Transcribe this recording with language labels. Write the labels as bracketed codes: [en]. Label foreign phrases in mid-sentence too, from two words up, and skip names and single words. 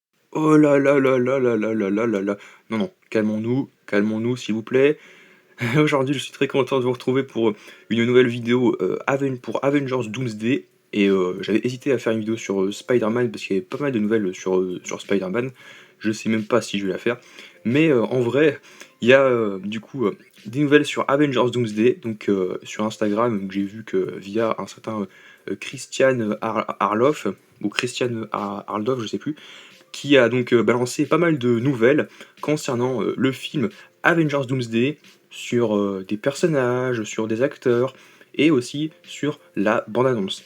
[fr] Oh là là là là là là là là là là. Non, non, calmons-nous s'il vous plaît. Aujourd'hui, je suis très content de vous retrouver pour, une nouvelle vidéo, pour Avengers Doomsday et j'avais hésité à faire une vidéo sur, Spider-Man parce qu'il y avait pas mal de nouvelles, sur Spider-Man. Je sais même pas si je vais la faire, mais en vrai, il y a, du coup, des nouvelles sur Avengers Doomsday, donc sur Instagram, donc j'ai vu que via un certain, Christian Harloff ou Christian Harloff, je sais plus, qui a donc balancé pas mal de nouvelles concernant le film Avengers Doomsday, sur des personnages, sur des acteurs, et aussi sur la bande-annonce.